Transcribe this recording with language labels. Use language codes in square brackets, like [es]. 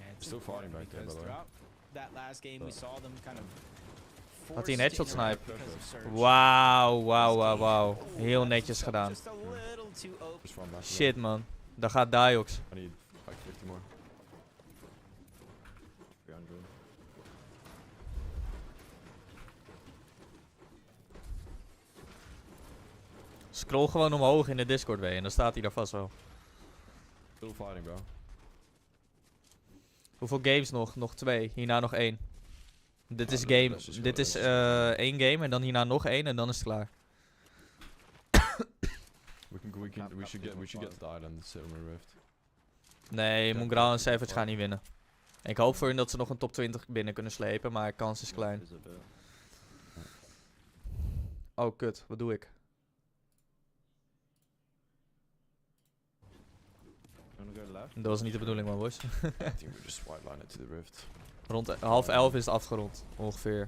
[en] Still fighting back there, by the way. That last game we saw them kind of [nl] Had hij een headshot snipe? Wauw. Heel netjes gedaan. [en] Just run back. [nl] Shit, man. Daar gaat Diox. [en] I need like 50 more. 300. [nl] Scroll gewoon omhoog in de Discord weer en dan staat hij daar vast wel. [en] Still fighting, bro. [nl] Hoeveel games nog? Nog 2. Hierna nog 1. Dit is game. Dit is 1 game en dan hierna nog 1 en dan is het klaar. [en] We should get to the island, sit on the rift. [nl] Nee, Mongraal en Savage gaan niet winnen. Ik hoop voor hun dat ze nog een top 20 binnen kunnen slepen, maar kans is klein. [en] Is a bit. [nl] Oh, kut. Wat doe ik? [en] Wanna go left? [nl] Dat was niet de bedoeling, man, boys. [en] I think we just white line it to the rift. [nl] Rond 10:30 is het afgerond, ongeveer.